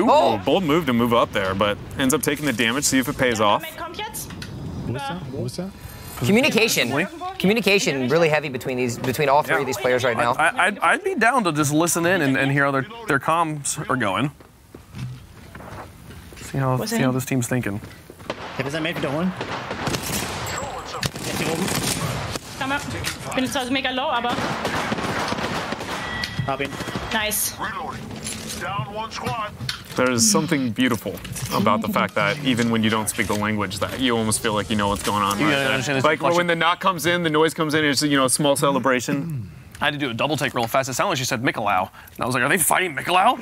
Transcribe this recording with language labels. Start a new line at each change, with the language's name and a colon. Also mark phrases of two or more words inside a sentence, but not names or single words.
English: Oh, bold move to move up there, but ends up taking the damage, see if it pays off. What was that? Communication really heavy between all 3 of these players right now. I'd be down to just listen in and hear how their comms are going. See how this team's thinking.
Danish: Kan det med døren? Kom op.
German: Bin jetzt also mega low, aber... Hab ihn.
English: Nice. Down 1 squad. There's something beautiful about the fact that even when you don't speak the language, that you almost feel like you know what's going on. Right? Like when the knock comes in, the noise comes in, it's, you know, a small celebration. I had to do a double take real fast. It sounded like she said Mikolau. And I was like, are they fighting Mikolau?